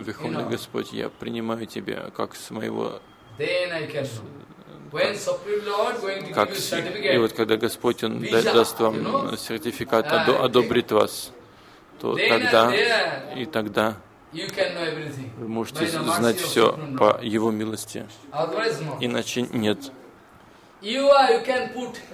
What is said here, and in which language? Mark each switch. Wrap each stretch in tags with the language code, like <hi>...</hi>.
<ru>О, Верховный Господь, я принимаю тебя как с моего.</ru> <en>Then I can. When Supreme Lord going to give you certificate.</en> <ru>И вот когда Господь он даст вам сертификат, одобрит вас, то тогда и тогда вы можете знать все по Его милости. Иначе нет.</ru> <en>You can put.</en>